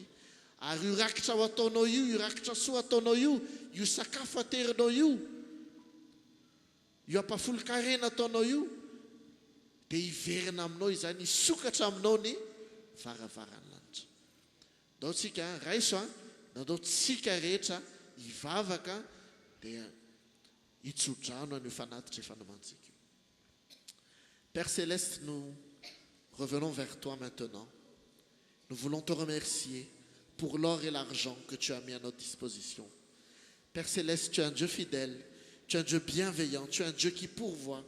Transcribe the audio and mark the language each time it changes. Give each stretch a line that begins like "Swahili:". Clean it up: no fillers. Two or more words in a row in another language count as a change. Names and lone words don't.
Malagasy: Ary io rakitra ho ataonao io, io rakitra soa ataonao io, io sakafo aterinao io, io ampahafolon-karena ataonao io, dia hiverina aminao izany, hisokatra aminao ny varavaran'ny lanitra. Ndao tsika raiso nandao tsika rehetra hivavaka dia hitsodrano an'io fanatitra efa nomantsika.
French: Père Céleste, nous revenons vers toi maintenant. Nous voulons te remercier pour l'or et l'argent que tu as mis à notre disposition. Père Céleste, tu es un Dieu fidèle, tu es un Dieu bienveillant, tu es un Dieu qui pourvoit.